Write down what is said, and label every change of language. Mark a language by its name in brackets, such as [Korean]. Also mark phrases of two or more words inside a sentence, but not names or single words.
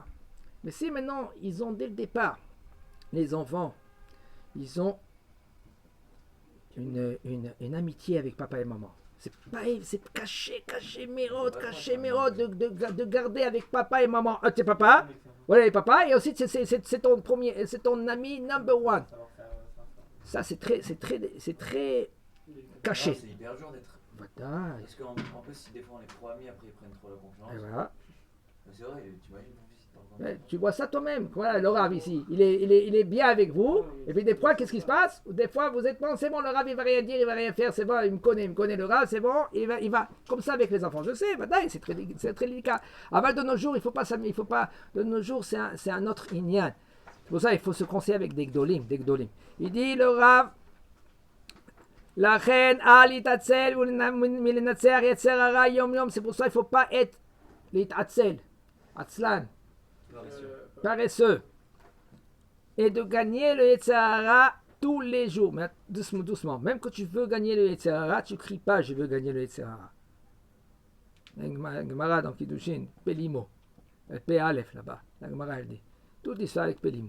[French] Mais si maintenant, ils ont dès le départ, les enfants, ils ont une amitié avec papa et maman. C'est caché, mérode, de garder avec papa et maman. T'es papa? Voilà, papa, et aussi c'est ton premier, c'est ton ami [English] number one. [French] Ça, c'est très caché. C'est hyper dur d'être. Voilà. Parce qu'en plus, si des fois on est trop amis, après ils prennent trop la confiance. Et voilà. C'est vrai, t'imagines ton fils Ouais, tu vois ça toi-même. Voilà, le Rav ici. Il est bien avec vous. Et puis des fois, qu'est-ce qui se passe? Des fois, vous êtes bon, c'est bon, le Rav, il va rien dire, il va rien faire, c'est bon, il me connaît le Rav, c'est bon, il va comme ça avec les enfants. Je sais, badaï, c'est très délicat. Avant de nos jours, il faut pas, de nos jours, c'est un autre inyan. C'est pour ça, il faut se conseiller avec des gdolim. Il dit, le Rav, la reine [Hebrew] אל יתעצל מלנצח יצר הרע יום יום. [French] C'est pour ça, il faut pas être [Hebrew] להתעצל, עצלן. [French] Paresseux, et de gagner le [Hebrew] יצר הרע [French] tous les jours. Mais doucement. Même quand tu veux gagner le [Hebrew] יצר הרע, [French] tu ne cries pas je veux gagner le [Hebrew] יצר הרע. [French] La Gemara dans Kiddushin, Pelimo, P-Aleph là-bas, la Gemara elle dit, toute l'histoire avec Pelimo.